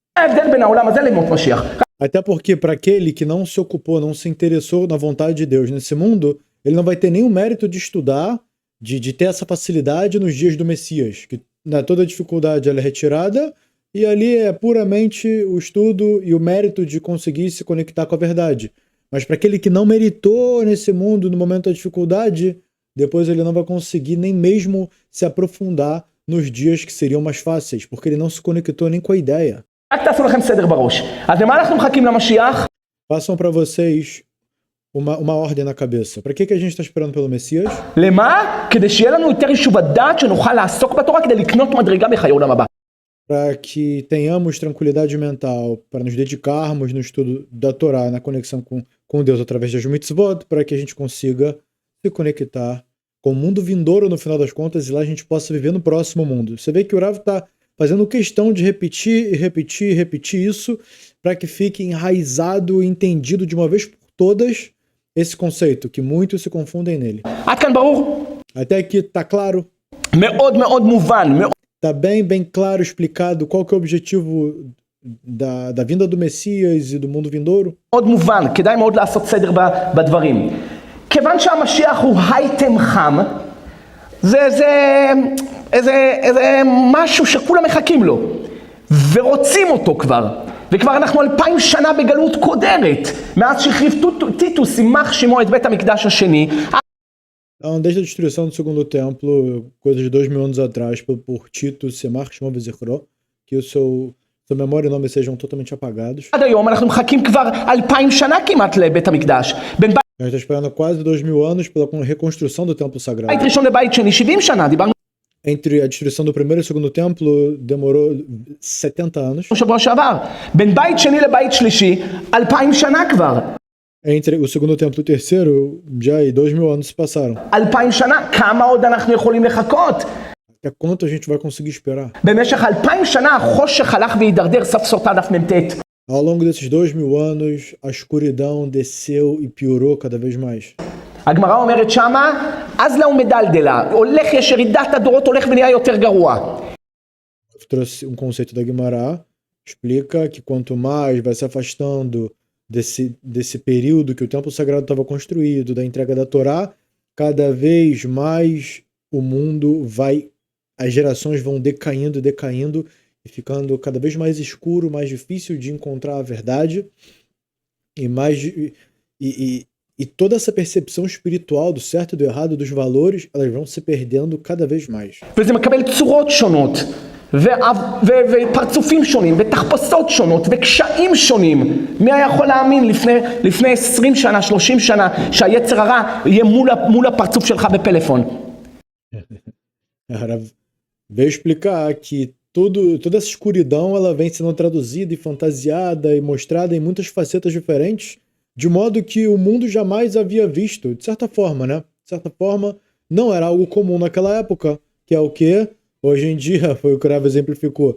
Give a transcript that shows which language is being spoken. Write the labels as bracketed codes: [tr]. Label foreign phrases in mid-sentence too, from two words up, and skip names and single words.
[pt] Até porque para aquele que não se ocupou, não se interessou na vontade de Deus nesse mundo, ele não vai ter nenhum mérito de estudar, de ter essa facilidade nos dias do Messias, que toda a dificuldade ela é retirada e ali é puramente o estudo e o mérito de conseguir se conectar com a verdade. Mas para aquele que não meritou nesse mundo no momento da dificuldade, depois ele não vai conseguir nem mesmo se aprofundar nos dias que seriam mais fáceis, porque ele não se conectou nem com a ideia. [he] רק תעשו לכם סדר בראש. אז למה אנחנו מחכים למשיח? [pt] Façam para vocês uma ordem na cabeça. Para que a gente está esperando pelo Messias? [he] למה? כדי שיהיה לנו יותר יישוב הדעת שנוכל לעסוק בתורה כדי לקנות מדרגה בחיי העולם הבא. [pt] Para que tenhamos tranquilidade mental, para nos dedicarmos no estudo da Torá, na conexão com Deus através das mitzvot, para que a gente consiga se conectar com o mundo vindouro no final das contas e lá a gente possa viver no próximo mundo. Você vê que o Rav está fazendo questão de repetir e repetir e repetir isso para que fique enraizado e entendido de uma vez por todas esse conceito, que muitos se confundem nele. [he] עד כאן ברור? [pt] Até aqui tá claro? [he] מאוד מאוד מובן, מאוד... [pt] Tá bem claro explicado qual que é o objetivo da vinda do Messias e do mundo vindouro? [he] מאוד מובן, כדאי מאוד לעשות סדר בדברים. כיוון שהמשיח הוא הייטם חם, זה משהו שכולם מחכים לו, ורוצים אותו כבר. וכבר אנחנו 2000 שנה בגלות קודרת, מאז שהחריב טיטוס יימח שמו את בית המקדש השני. [pt] Então, desde a destruição do segundo templo, coisa de 2000 anos atrás, por Tito, [he] ימח שמו וזכרו, [pt] que o sua memória e nome sejam totalmente apagados. [he] עד היום אנחנו מחכים כבר 2000 שנה כמעט לבית המקדש. בין [pt] A gente está esperando quase 2000 anos pela reconstrução do templo sagrado. [he] בית ראשון לבית שני 70 שנה, דיברנו [pt] Entre a destruição do primeiro e do segundo templo, demorou 70 anos. [he] שבוע שעבר. בין בית שני לבית שלישי 2000 שנה כבר. [pt] Entre o segundo templo e o terceiro, já aí 2000 anos se passaram. [he] 2000 שנה, כמה עוד אנחנו יכולים לחכות? [pt] Até quanto a gente vai conseguir esperar? [he] במשך 2000 שנה החושך הלך והידרדר, סוף סוף דף מ"ט. [pt] Ao longo desses 2000 anos, a escuridão desceu e piorou cada vez mais. [he] הגמרא אומרת שמה, אז לה ומדלדלה, הולך יש ירידת הדורות, הולך ונהיה יותר גרוע. [pt] Trouxe um conceito da Guimará, explica que quanto mais vai se afastando desse período que o templo sagrado estava construído, da entrega da Torá, cada vez mais o mundo vai, as gerações vão decaindo e ficando cada vez mais escuro, mais difícil de encontrar a verdade e toda essa percepção espiritual do certo e do errado, dos valores, elas vão se perdendo cada vez mais. [he] וזה מקבל צורות שונות, ופרצופים שונים, ותחפושות שונות, וקשיים שונים. מי היה יכול להאמין לפני 20 שנה, 30 שנה, שהיצר הרע יהיה מול הפרצוף שלך בפלאפון? [pt] Veio explicar que toda essa escuridão ela vem sendo traduzida e fantasiada e mostrada em muitas facetas diferentes, de modo que o mundo jamais havia visto, de certa forma, né? De certa forma, não era algo comum naquela época, que é o que hoje em dia, foi o que o Rav exemplificou.